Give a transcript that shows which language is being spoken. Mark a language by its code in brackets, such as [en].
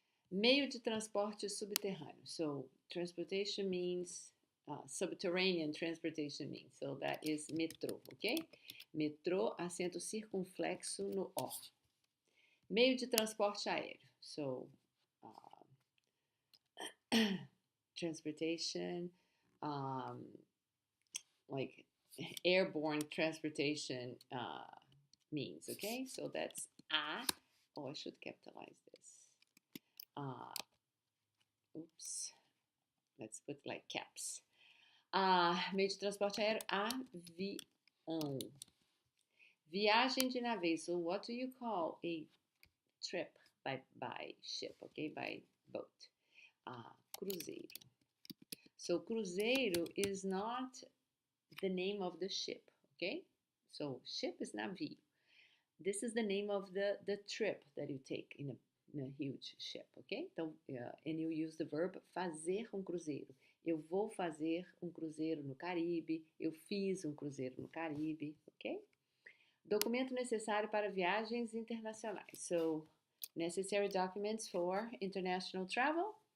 [pt] Meio de transporte subterrâneo. [en] So, transportation means, subterranean transportation means. So, that is metrô, ok? Metrô, [pt] acento circunflexo no O. Meio de transporte aéreo. [en] So, transportation, like airborne transportation means, okay? So that's A. Oh, I should capitalize this. Oops. Let's put like caps. [pt] Meio de transporte aéreo, avião. Viagem de navio. [en] So what do you call a trip by ship, okay? By boat. Cruzeiro. So cruzeiro is not the name of the ship, okay? So ship is navio. This is the name of the trip that you take in a huge ship, ok? Então, and you use the verb [pt] fazer um cruzeiro. Eu vou fazer um cruzeiro no Caribe. Eu fiz um cruzeiro no Caribe, ok? Documento necessário para viagens internacionais. [en] So, necessary documents for international travel.